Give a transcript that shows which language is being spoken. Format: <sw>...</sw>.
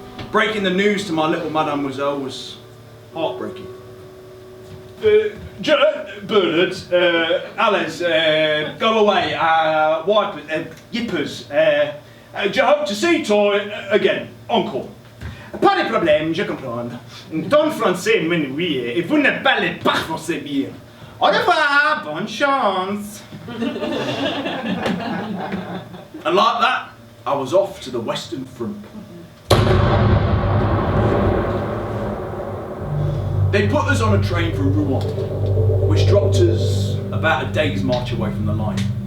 <en>Breaking the news to my little mademoiselle was heartbreaking. Bernard, Alice, go away, Wipers, Yippers, je hope to see toi again, encore.</en> <fr>Pas de problème, je comprends. Ton français m'ennuie et vous ne parlez pas français bien. Au revoir, bonne chance.</fr> <en>And like that, I was off to the Western Front. They put us on a train for Rouen, which dropped us about a day's march away from the line.</en>